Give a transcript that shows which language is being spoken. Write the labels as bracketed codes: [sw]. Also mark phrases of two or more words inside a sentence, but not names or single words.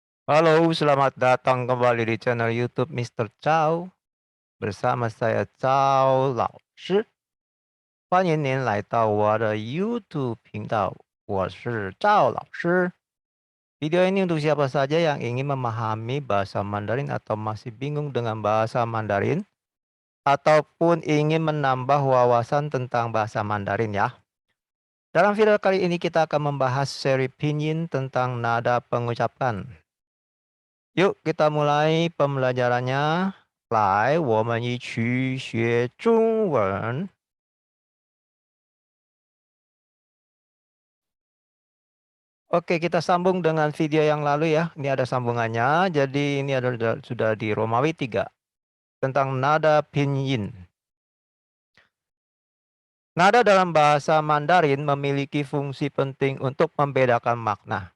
[id] Halo, selamat datang kembali di channel YouTube Mister Chow. Bersama saya Chow Lao Shi. [zh] 欢迎您来到我的 YouTube 频道，我是赵老师。 [id] Video ini untuk siapa saja yang ingin memahami bahasa Mandarin atau masih bingung dengan bahasa Mandarin, ataupun ingin menambah wawasan tentang bahasa Mandarin ya. Dalam video kali ini kita akan membahas seri pinyin tentang nada pengucapan. Yuk kita mulai pembelajarannya. [zh] 来，我们一起学中文。 [id] Oke, kita sambung dengan video yang lalu ya. Ini ada sambungannya. Jadi ini ada sudah di Romawi 3 tentang nada pinyin. Nada dalam bahasa Mandarin memiliki fungsi penting untuk membedakan makna.